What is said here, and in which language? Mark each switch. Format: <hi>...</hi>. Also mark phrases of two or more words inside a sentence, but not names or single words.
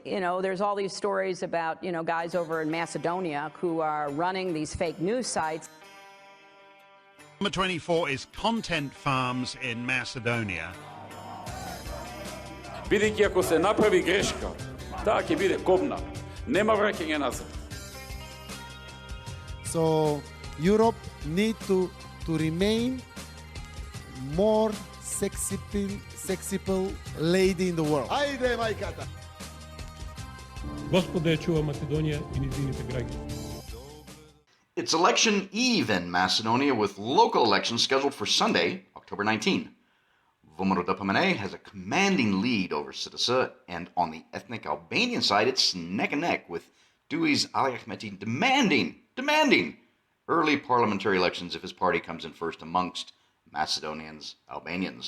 <en>there's all these stories about, guys over in Macedonia who are running these fake news sites. Number 24 is Content Farms in Macedonia.</en> <mk>Бидејќи ако се направи грешка, таа ќе биде кобна. Нема враќање назад.</mk> <en>So Europe need to remain more sexy lady in the world.</en> <mk>Ајде, мајката! Господа ја чува Македонија и низините граѓани.</mk> <en>It's election eve in Macedonia with local elections scheduled for Sunday, October 19. VMRO has a commanding lead over Citisa, and on the ethnic Albanian side, it's neck and neck with Dui's Ali Ahmeti demanding early parliamentary elections if his party comes in first amongst Macedonians, Albanians.</en>